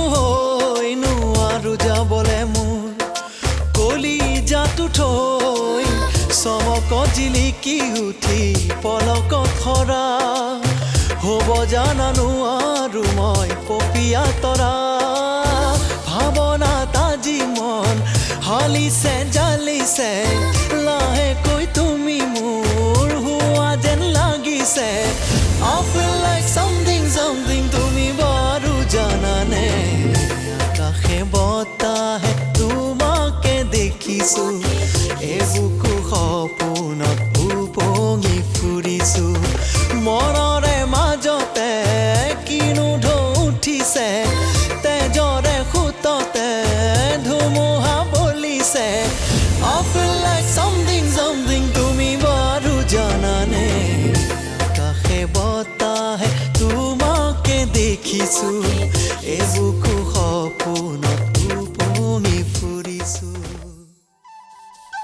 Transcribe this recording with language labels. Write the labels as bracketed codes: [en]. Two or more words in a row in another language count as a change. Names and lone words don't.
[as] হৈ নোৱাৰো যাবলে মোৰ কলিজাটো থৈ চমক জিলিকি উঠি পলকত সৰা হ'ব জানানো আৰু মই পপীয়া তৰা ভাৱনাত আজি মন হালিছে জালিছে লাহেকৈ তুমি মোৰ হোৱা যেন লাগিছে [en] I feel like something [as] তুমি বাৰু জানানে আকাশে বতাহে তোমাকে দেখিছো এই বুকু সপোনত উপঙি ফুৰিছো মনৰে মাজতে কিনো ঢৌ উঠিছে তেজৰে খুততে ধুমুহা বলিছে [en] I feel like something [as] তুমি বাৰু জানানে আকাশে বতাহে তোমাকে দেখিছো এই বুকু সপোনত উপঙি ফুৰিছো